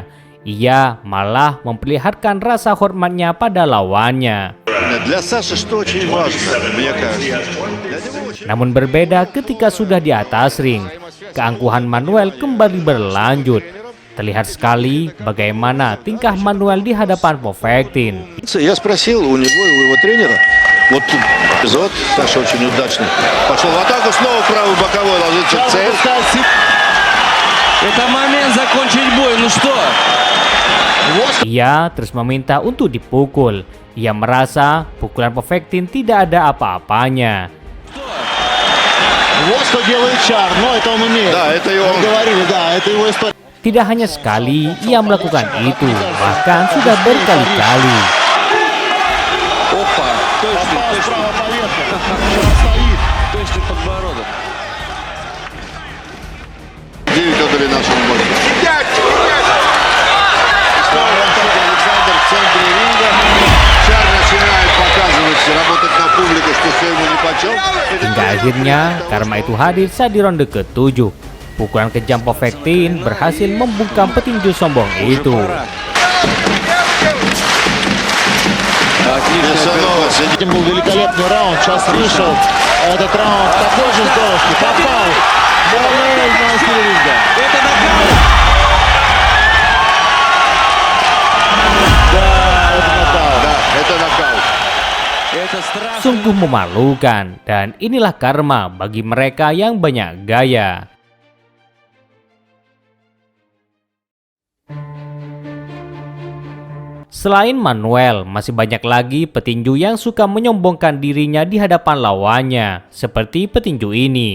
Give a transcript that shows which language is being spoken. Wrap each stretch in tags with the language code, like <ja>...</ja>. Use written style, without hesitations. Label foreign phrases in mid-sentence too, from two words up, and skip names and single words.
<id>Ia malah memperlihatkan rasa hormatnya pada lawannya. Namun berbeda ketika sudah di atas ring, keangkuhan Manuel kembali berlanjut. Terlihat sekali bagaimana tingkah Manuel di hadapan Povetkin.</id> <ru>Я спросил у него, у его тренера, вот эпизод, Саша очень удачный. Пошел в атаку, снова правый боковой ложится в цель. Это момент закончить бой, ну что?</ru> <id>Ia terus meminta untuk dipukul. Ia merasa pukulan Povetkin tidak ada apa-apanya.</id> <ru>Вот что делает Чар, но это он умеет. Да, это его. Мы говорили, да, это его история.</ru> <id>Tidak hanya sekali ia melakukan itu, bahkan sudah berkali-kali.</id> <ru>Опа, точно, Попал точно, справа поверху. Чар стоит. точно подбородок. 9 отдали нашему бою. Снова Александр в центре ринга. Чар начинает показывать, работать на публику, что все ему нипочем.</ru> <id>Hingga akhirnya karma itu hadir saat di ronde ke-7. Pukulan kejam Povetkin berhasil membungkam petinju sombong itu.</id> <ru>Этим был великолепный раунд. Час вышел. Этот раунд такой же здоровский. Попал. Мануэль на стиле ринга. Это нокаут. Да, это нокаут. Да, это нокаут. Это страшно.</ru> <id>Sungguh memalukan, dan inilah karma bagi mereka yang banyak gaya. Selain Manuel, masih banyak lagi petinju yang suka menyombongkan dirinya di hadapan lawannya, seperti petinju ini.</id>